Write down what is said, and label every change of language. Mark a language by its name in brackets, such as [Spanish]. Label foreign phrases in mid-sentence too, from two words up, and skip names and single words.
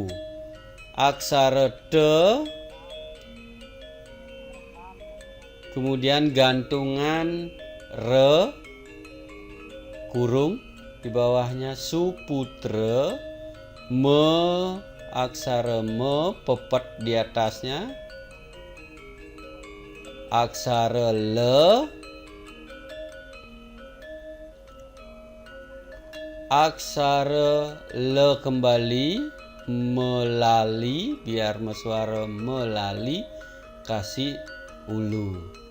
[Indonesian] Aksara de kemudian gantungan re, kurung di bawahnya suputra. Me, aksara me pepet di atasnya. Aksara le, aksara le kembali, melali biar suara melali, kasih ulu.